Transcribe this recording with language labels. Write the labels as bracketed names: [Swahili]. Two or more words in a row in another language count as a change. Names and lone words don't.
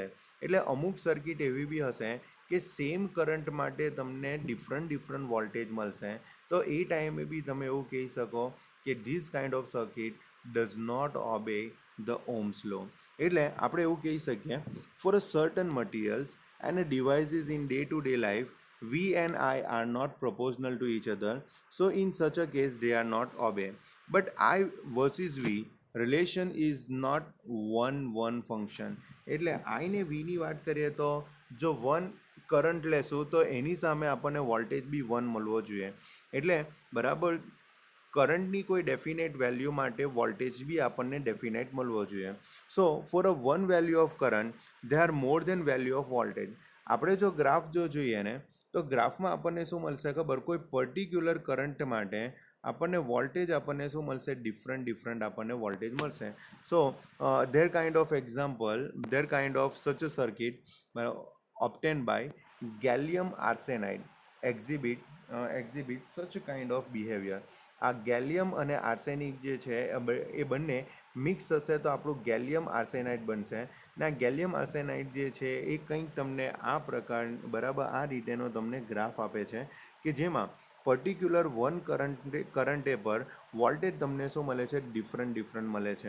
[Gujarati] એટલે અમુક સર્કિટ એવી બી હશે કે [English] same current [Gujarati] માટે તમને [English] different voltage [Gujarati] મળશે. તો એ ટાઈમે બી તમે એવું કહી શકો કે [English] this kind of circuit does not obey the Ohm's law. [Gujarati] એટલે આપણે એવું કહી શકીએ [English] for a certain materials and devices in day to day life V and I are not proportional to each other, so in such a case they are not obey. But I versus V relation is not one function. [Gujarati] એટલે I ને V ની વાત કરીએ તો જો [English] one current [Gujarati] લેશું તો એની સામે આપણને વોલ્ટેજ બી 1 મળવો જોઈએ. એટલે બરાબર કરંટની કોઈ [English] definite value [Gujarati] માટે વોલ્ટેજ બી આપણને ડેફિનેટ મળવો જોઈએ. [English] so for a one value of current there are more than value of voltage. [Gujarati] આપણે જો ગ્રાફ જો જોઈએ ને તો ગ્રાફમાં આપણને શું મળશે ખબર, કોઈ [English] particular current [Gujarati] માટે આપણને વોલ્ટેજ આપણને શું મળશે, ડિફરન્ટ આપણને વોલ્ટેજ મળશે. [English] so their kind of example, their kind of such a circuit obtained by gallium arsenide exhibit such a kind of behavior. [Gujarati] આ ગેલિયમ અને આર્સેનિક જે છે એ બંને મિક્સ થશે તો આપણું ગેલિયમ આર્સેનાઇડ બનશે. ને આ ગેલિયમ આર્સેનાઇડ જે છે એ કંઈક તમને આ પ્રકાર બરાબર આ રીતેનો તમને ગ્રાફ આપે છે કે જેમાં [English] particular one [Gujarati] કરંટે પર વોલ્ટેજ તમને શું મળે છે, ડિફરન્ટ મળે છે.